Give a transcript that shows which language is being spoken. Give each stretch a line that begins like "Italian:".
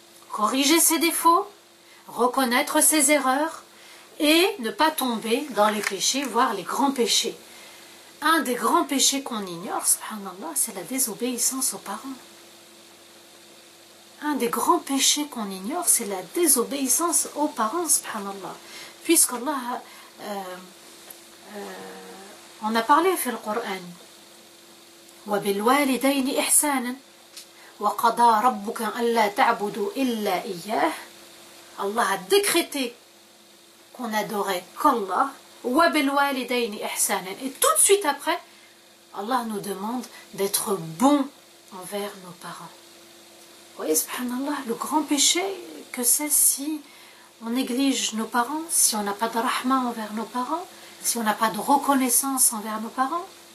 French: Corriger ses défauts, reconnaître ses erreurs, et ne pas tomber dans les péchés, voire les grands péchés. Un des grands péchés qu'on ignore, subhanallah, c'est la désobéissance aux parents. Un des grands péchés qu'on ignore, c'est la désobéissance aux parents, subhanallah. Puisqu'Allah, on a parlé dans le Coran,
Arabic: وَبِالْوَالِدَيْنِ إِحْسَانًا وَقَضَى رَبُّكَ أَلَّا تَعْبُدُوا إِلَّا إِيَّاهُ.
French: Allah a décrété qu'on adorait qu'Allah,
Arabic: وَبِالْوَالِدَيْنِ إِحْسَانًا.
French: Et tout de suite après, Allah nous demande d'être bons envers nos parents. Vous voyez, subhanallah, le grand péché que c'est si on néglige nos parents, si on n'a pas de rahma envers nos parents, si on n'a pas de reconnaissance envers nos parents.